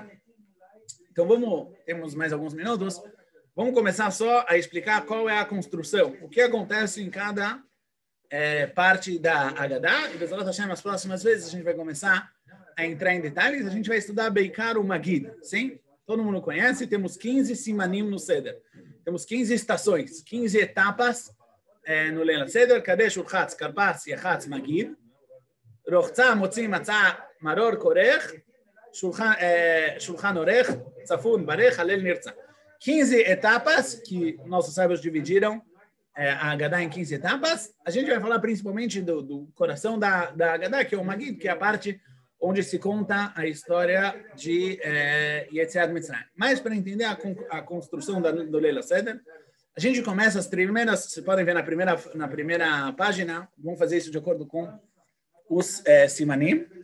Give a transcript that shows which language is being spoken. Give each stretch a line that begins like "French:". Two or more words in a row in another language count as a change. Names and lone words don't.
Portuguese: Então, temos mais alguns minutos, vamos começar só a explicar qual é a construção, o que acontece em cada parte da Agadá, e
Hebrew: בעזרת השם,
Portuguese: nas próximas vezes a gente vai começar a entrar em detalhes, a gente vai estudar Beikar o Magid, sim? Todo mundo conhece, temos 15 simanim no Seder, temos 15 estações, 15 etapas no
Hebrew: ליל הסדר, קדש ורחץ כרפס יחץ מגיד רחצה מוציא מצה מרור כורך שלחן עורך, צפון ברך הלל נרצה.
Portuguese: 15 etapas que nossos sábios dividiram a Haggadah em 15 etapas. A gente vai falar principalmente do coração da Haggadah, que é o Magid, que é a parte onde se conta a história de
Hebrew: יציאת מצרים.
Portuguese: Mas para entender a construção do
Hebrew: ליל הסדר,
Portuguese: a gente começa as primeiras, vocês podem ver na primeira página, vamos fazer isso de acordo com os Simanim.